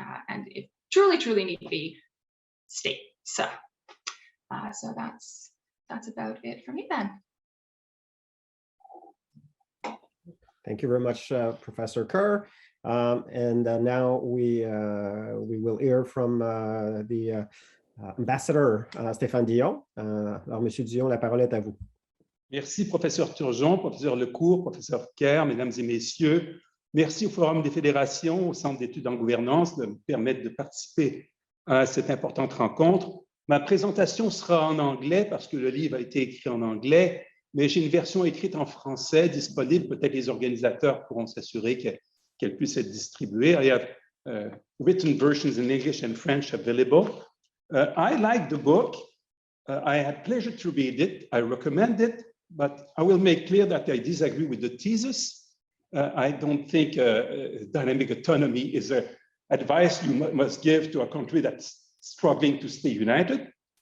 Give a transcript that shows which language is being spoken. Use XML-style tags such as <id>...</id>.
<en>And it truly need to be state. So that's about it for me then. Thank you very much, Professor Kerr. And now we will hear from the ambassador, Stéphane Dion.</en> <fr>Alors, Monsieur Dion, la parole est à vous. Merci, professeur Turgeon, professeur Lecourt, professeur Kerr, mesdames et messieurs. Merci au Forum des fédérations, au Centre d'études en gouvernance de me permettre de participer à cette importante rencontre. Ma présentation sera en anglais parce que le livre a été écrit en anglais, mais j'ai une version écrite en français disponible. Peut-être les organisateurs pourront s'assurer qu'elle puisse être distribuée.</fr> <en>I have written versions in English and French available. I like the book. I had pleasure to read it. I recommend it, but I will make clear that I disagree with the thesis. I don't think dynamic autonomy is an advice you must give to a country that's struggling to stay united.</en>